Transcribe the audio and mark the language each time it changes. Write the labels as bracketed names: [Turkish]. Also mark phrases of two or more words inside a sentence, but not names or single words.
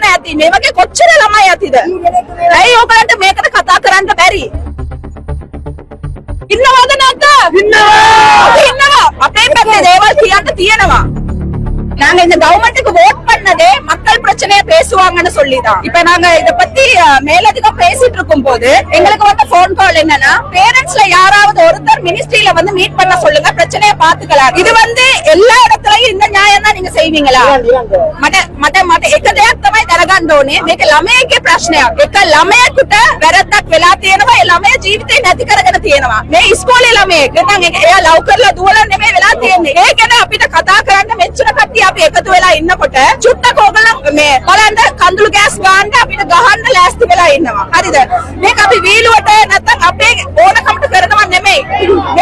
[Sinhala] ඇති මේ වගේ කොච්චර ළමයි ඇතිද ඇයි ඔයගලන්ට මේකට කතා කරන්න බැරි ඉන්නවද නැද්ද ඉන්නවා අපේ පැත්තේ දේවල් කියන්න තියෙනවා [Tamil] நாங்க இந்த கவர்மெண்ட்டுக்கு வோட் பண்ணதே மக்கள் பிரச்சனையை பேசுவாங்கன்னு சொல்லிதான் இப்ப நாங்க இத பத்தி மேலதிகம் பேசிட்டு இருக்கும் போது எங்களுக்கு வந்து [English] phone call [Tamil] என்னன்னா பேரண்ட்ஸ்ல யாராவது ஒருத்தர் மினிஸ்ட்ரியில வந்து மீட் பண்ண சொல்லுங்க பிரச்சனையை பாத்துக்கலாம் இது வந்து எல்லா இடத்துலயும் இந்த நியாயம் தான் நீங்க செய்வீங்களா [Sinhala] මට එක දෙයක් තමයි දැනගන්න ඕනේ මේක ළමයාගේ ප්‍රශ්නයක් එක ළමයෙකුට වැරද්දක් වෙලා තියෙනවා ඒ ළමයා ජීවිතේ නැති කරගෙන තියෙනවා මේ ඉස්කෝලේ ළමයෙක් නැත්නම් එයා ලව් කරලා දුවලා නෙමෙයි වෙලා තියෙන්නේ ඒ ගැන අපිට කතා කරන්න මෙච්චර කට්ටිය අපි එකතු වෙලා ඉන්නකොට චුට්ටක් ඕගොල්ලෝ මේ බලන්න කඳුළු ගෑස් ගන්න අපිට ගහන්න ලෑස්ති වෙලා ඉන්නවා හරිද මේක අපි වීලුවට නැත්නම් අපේ ඕනකමට කරනවා නෙමෙයි මේ